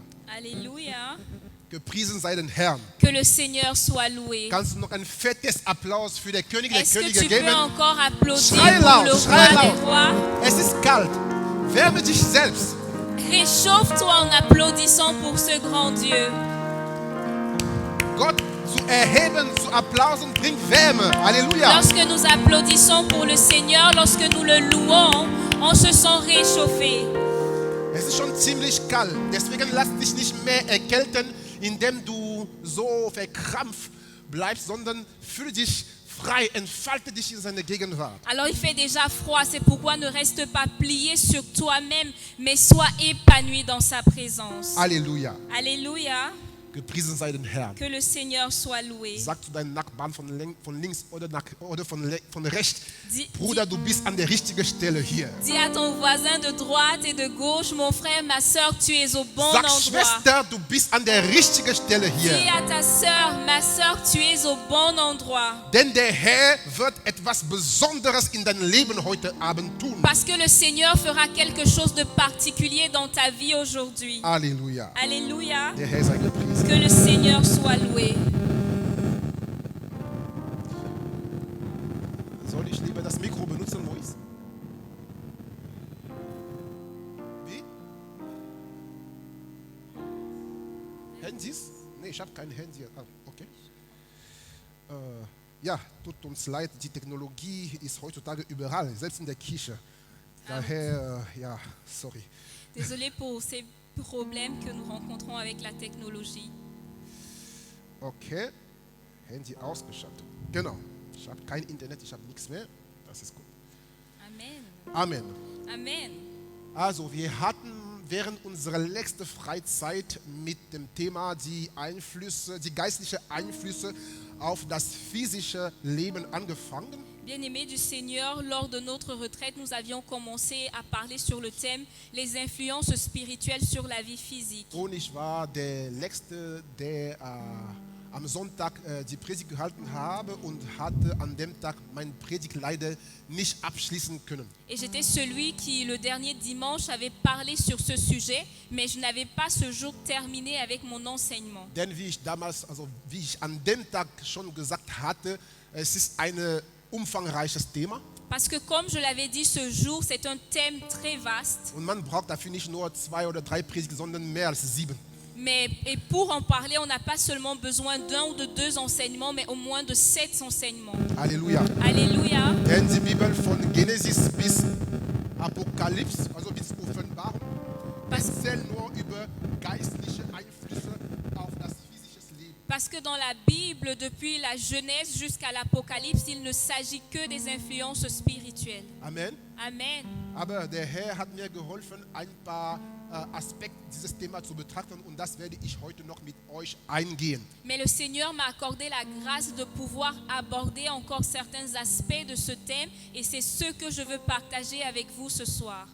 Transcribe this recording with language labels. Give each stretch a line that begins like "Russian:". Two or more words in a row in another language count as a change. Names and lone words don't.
French: Alléluia.
German: Gepriesen sei den Herrn.
French: Que le Seigneur soit loué.
German: Kannst du noch ein fettes Applaus für den König der
French: Est-ce que
German: Könige
French: tu
German: geben?
French: peux encore applaudir
German: Schrei
French: pour
German: laut,
French: le
German: schrei
French: roi des
German: laut.
French: rois?
German: Es ist kalt. Wärme dich selbst.
French: Réchauffe-toi en applaudissant pour ce grand Dieu.
German: Gott zu erheben, zu applausen, bringt Wärme.
French: Alléluia. Lorsque nous applaudissons pour le Seigneur, lorsque nous le louons, on se sent réchauffé.
German: Es ist schon ziemlich kalt. Deswegen lass dich nicht mehr erkälten. indem du so verkrampft bleibst, sondern fühle dich frei, entfalte dich in seine Gegenwart.
French: Alors il fait déjà froid, c'est pourquoi ne reste pas plié sur toi-même, mais sois épanoui dans sa présence.
German: Halleluja.
French: Alléluia,
German: Gepriesen sei den Herrn.
French: que le Seigneur soit loué.
German: Sag zu deinem Nachbarn von links oder von rechts,
French: Dis,
German: Bruder, du bist an der richtigen Stelle hier.
French: dis à ton voisin de droite et de gauche, mon frère, ma soeur, tu es au bon
German: Sag
French: endroit.
German: Schwester, du bist an der richtigen Stelle
French: Dis
German: hier.
French: à ta soeur, ma soeur, tu es au bon endroit.
German: Denn der Herr wird etwas Besonderes in dein Leben heute Abend tun.
French: Parce que le Seigneur fera quelque chose de particulier dans ta vie aujourd'hui.
German: Halleluja.
French: Alléluia,
German: Der Herr sei gepriesen.
French: que le Seigneur soit loué.
German: Soll ich lieber das Mikro benutzen, Mois? Wie? Handys? Nee, ich habe kein Handy. Ah, okay. Ja, tut uns leid, die Technologie ist heutzutage überall, selbst in der Kirche. Daher, ja, sorry.
French: Désolé pour ces problèmes que nous rencontrons avec la technologie.
German: Okay, Handy ausgeschaltet. Genau, ich habe kein Internet, ich habe nichts mehr. Das ist gut. Amen. Amen. Amen. Also, wir hatten während unserer letzten Freizeit mit dem Thema die geistlichen Einflüsse auf das physische Leben angefangen.
French: Bien-aimés du Seigneur, lors de notre retraite, nous avions commencé à parler sur le thème les influences spirituelles sur la vie physique.
German: Und ich war der Letzte, der am Sonntag die Predigt gehalten habe und hatte an dem Tag meine Predigt leider nicht abschließen können.
French: Et j'étais celui qui, le dernier dimanche, avait parlé sur ce sujet, mais je n'avais pas ce jour terminé avec mon enseignement.
German: Denn wie ich an dem Tag schon gesagt hatte, es ist ein umfangreiches Thema.
French: Parce que comme je l'avais dit ce jour, c'est un thème très vaste.
German: Und man braucht dafür nicht nur 2 oder 3 Predigten, sondern mehr als 7.
French: Et pour en parler, on n'a pas seulement besoin d'un ou de 2 enseignements, mais au moins de 7 enseignements.
German: Halleluja.
French: Alléluia.
German: Denn die Bibel von Genesis bis Apokalypse, also bis Offenbarung, erzählt nur über geistliche Einflüsse auf das physische Leben.
French: Parce que dans la Bible, depuis la Genèse jusqu'à l'Apocalypse, il ne s'agit que des influences spirituelles. Amen. Amen.
German: Aber der Herr hat mir geholfen, ein paar Aspekte dieses Thema zu betrachten und das werde ich heute noch mit euch eingehen.
French: Mais le Seigneur m'a accordé la grâce de pouvoir aborder encore certains aspects de ce thème et c'est ce que je veux partager avec vous ce soir.